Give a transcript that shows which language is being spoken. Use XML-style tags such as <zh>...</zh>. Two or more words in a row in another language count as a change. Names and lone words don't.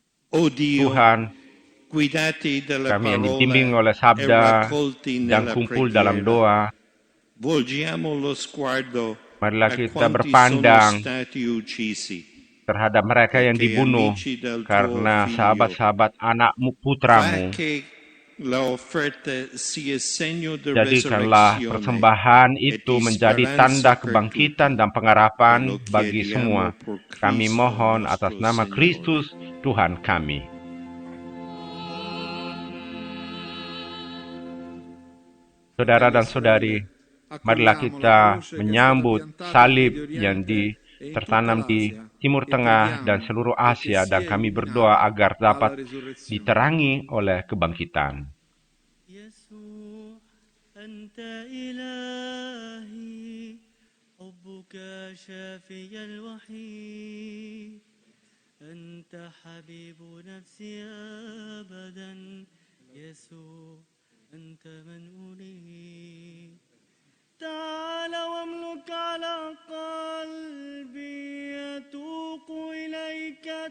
<it>O Dio,</it> <id>Tuhan,</id> <it>guidati dalla</it> <id>kami yang dibimbing</id> <it>parola</it> <id>oleh</id> <it>e</it> <id>sabda</id> <it>raccolti</it> <id>dan</id> <it>nella</it> <id>kumpul dalam</id> <it>preghiera,</it> <id>doa,</id> <it>volgiamo lo sguardo</it> <id>marilah</id> <it>a</it> <id>kita</id> <it>quanti sono</it> <id>berpandang</id> <it>stati uccisi,</it> <id>terhadap mereka yang</id> <it>perché</it> <id>dibunuh</id> <it>amici del tuo</it> <id>karena</id> <it>Figlio.</it> <id>sahabat-sahabat anakmu</id> <it>Fa</it> <id>putramu.</id> <it>che la offerta sia segno di</it> <id>Jadikanlah</id> <it>resurrezione</it> <id>persembahan</id> <it>e</it> <id>itu</id> <it>di</it> <id>menjadi</id> <it>speranza</it> <id>tanda</id> <it>per</it> <id>kebangkitan</id> <it>tutti.</it> <id>dan</id> <it>E</it> <id>pengharapan</id> <it>lo</it> <id>bagi</id> <it>chiediamo</it> <id>semua.</id> <it>por</it> <id>Kami</id> <it>Cristo</it> <id>mohon atas</id> <it>nostro</it> <id>nama</id> <it>Signore.</it> <id>Kristus, Tuhan kami. Saudara dan saudari, marilah kita menyambut salib yang tertanam di Timur Tengah dan seluruh Asia, dan kami berdoa agar dapat diterangi oleh kebangkitan.</id> <ar>يسوع أنت إلهي حبك شافي الوحيد أنت حبيب نفسي أبدا يسوع أنت من أريد تعال واملك على قلبي يتوق إليك</ar>